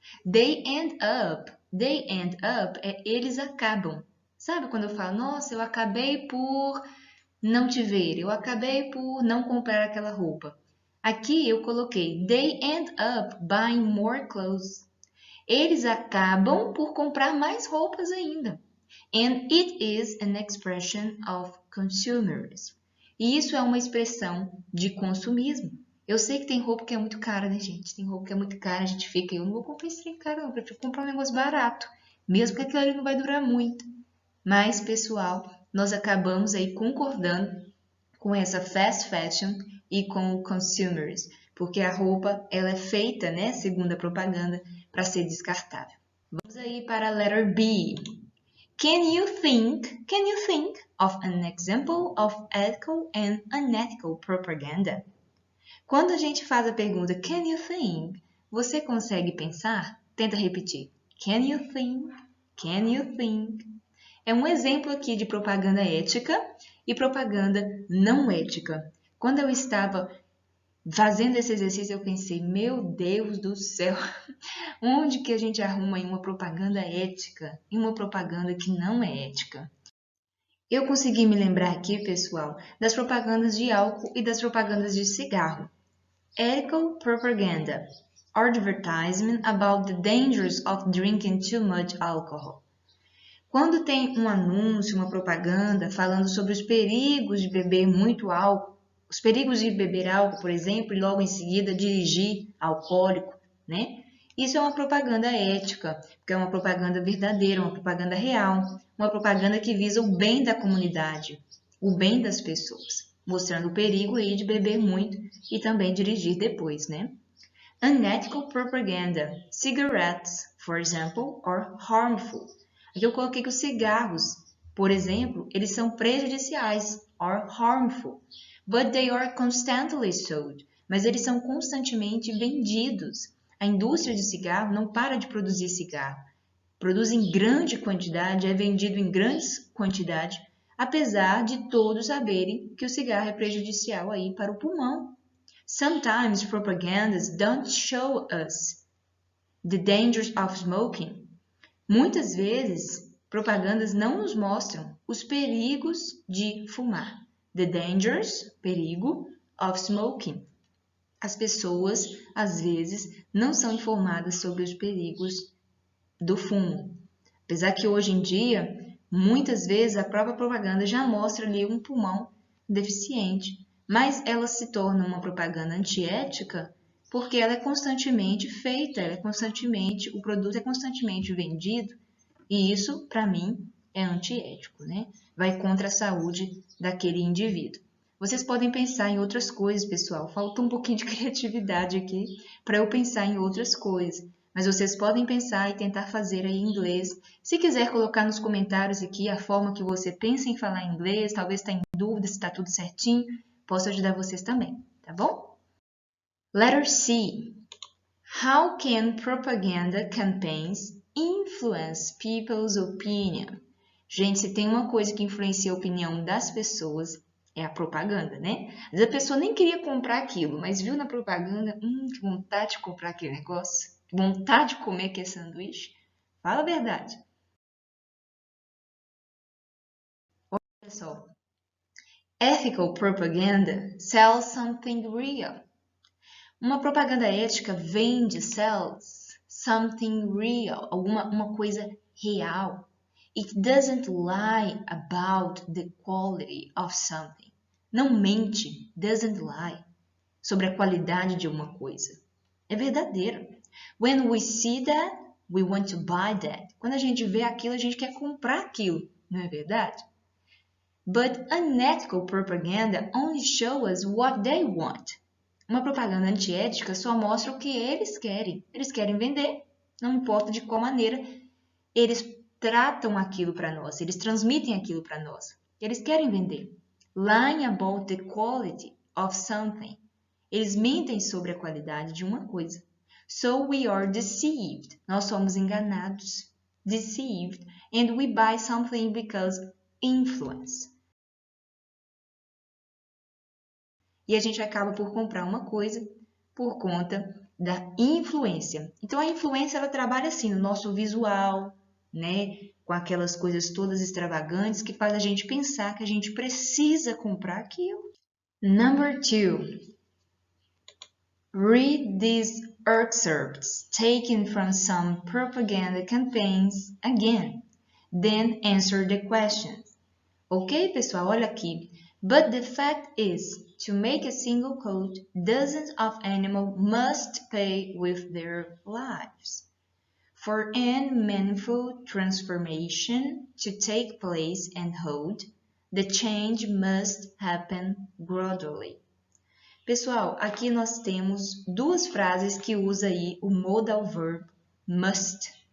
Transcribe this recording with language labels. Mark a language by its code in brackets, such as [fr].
[en] They end up [pt] é eles acabam. Sabe quando eu falo, nossa, eu acabei por não te ver, eu acabei por não comprar aquela roupa. Aqui eu coloquei, [en] they end up buying more clothes. [pt] Eles acabam por comprar mais roupas ainda. [en] And it is an expression of consumerism. [pt] E isso é uma expressão de consumismo. Eu sei que tem roupa que é muito cara, né, gente? Tem roupa que é muito cara, a gente fica, eu não vou comprar esse trem caro, não, eu prefiro comprar um negócio barato, mesmo que aquilo ali não vai durar muito. Mas, pessoal, nós acabamos aí concordando com essa fast fashion e com o consumerism, porque a roupa ela é feita, né, segundo a propaganda, para ser descartável. Vamos aí para a letter B. [en] Can you think of an example of ethical and unethical propaganda? [pt] Quando a gente faz a pergunta [en] can you think, [pt] você consegue pensar? Tenta repetir. [en] Can you think? Can you think? [pt] É um exemplo aqui de propaganda ética e propaganda não ética. Quando eu estava fazendo esse exercício, eu pensei, meu Deus do céu, onde que a gente arruma aí uma propaganda ética e uma propaganda que não é ética? Eu consegui me lembrar aqui, pessoal, das propagandas de álcool e das propagandas de cigarro. [en] Ethical propaganda. Advertisement about the dangers of drinking too much alcohol. [pt] Quando tem um anúncio, uma propaganda falando sobre os perigos de beber muito álcool, os perigos de beber álcool, por exemplo, e logo em seguida dirigir alcoólico, né? Isso é uma propaganda ética, porque é uma propaganda verdadeira, uma propaganda real, uma propaganda que visa o bem da comunidade, o bem das pessoas, mostrando o perigo aí de beber muito e também dirigir depois, né? [en] Unethical propaganda. Cigarettes, for example, are harmful. [pt] Aqui eu coloquei que os cigarros, por exemplo, eles são prejudiciais, [en] are harmful, but they are constantly sold. [pt] Mas eles são constantemente vendidos. A indústria de cigarro não para de produzir cigarro. Produz em grande quantidade, é vendido em grandes quantidades, apesar de todos saberem que o cigarro é prejudicial aí para o pulmão. [en] Sometimes propagandas don't show us the dangers of smoking. [pt] Muitas vezes, propagandas não nos mostram os perigos de fumar. [en] The dangers, perigo, of smoking. [pt] As pessoas, às vezes, não são informadas sobre os perigos do fumo. Apesar que hoje em dia, muitas vezes a própria propaganda já mostra ali um pulmão deficiente, mas ela se torna uma propaganda antiética porque ela é constantemente feita, o produto é constantemente vendido, e isso, para mim, é antiético, né? Vai contra a saúde daquele indivíduo. Vocês podem pensar em outras coisas, pessoal. Falta um pouquinho de criatividade aqui para eu pensar em outras coisas. Mas vocês podem pensar e tentar fazer aí em inglês. Se quiser colocar nos comentários aqui a forma que você pensa em falar em inglês, talvez está em dúvida se está tudo certinho, posso ajudar vocês também, tá bom? [en] Letter C. How can propaganda campaigns influence people's opinion? [pt] Gente, se tem uma coisa que influencia a opinião das pessoas, é a propaganda, né? Às vezes a pessoa nem queria comprar aquilo, mas viu na propaganda, que vontade de comprar aquele negócio, que vontade de comer aquele sanduíche. Fala a verdade. Olha só. [en] Ethical propaganda sells something real. [pt] Uma propaganda ética vende, [en] sells something real, [pt] uma coisa real. [en] It doesn't lie about the quality of something. [pt] Não mente, [en] doesn't lie, [pt] sobre a qualidade de uma coisa. É verdadeiro. [en] When we see that, we want to buy that. [pt] Quando a gente vê aquilo, a gente quer comprar aquilo, não é verdade? [en] But unethical propaganda only shows us what they want. [pt] Uma propaganda antiética só mostra o que eles querem. Eles querem vender, não importa de qual maneira eles tratam aquilo para nós, eles transmitem aquilo para nós. Eles querem vender. [en] Lying about the quality of something. [pt] Eles mentem sobre a qualidade de uma coisa. [en] So we are deceived. [pt] Nós somos enganados. [en] Deceived. And we buy something because influence. [pt] E a gente acaba por comprar uma coisa por conta da influência. Então, a influência, ela trabalha assim, no nosso visual, né? Com aquelas coisas todas extravagantes que faz a gente pensar que a gente precisa comprar aquilo. [en] Number 2. Read these excerpts taken from some propaganda campaigns again. Then answer the questions. [pt] Ok, pessoal? Olha aqui. [en] But the fact is, to make a single coat, dozens of animals must pay with their lives. For any meaningful transformation to take place and hold, the change must happen gradually. [pt] Pessoal, aqui nós temos duas frases que usa aí o modal verb must.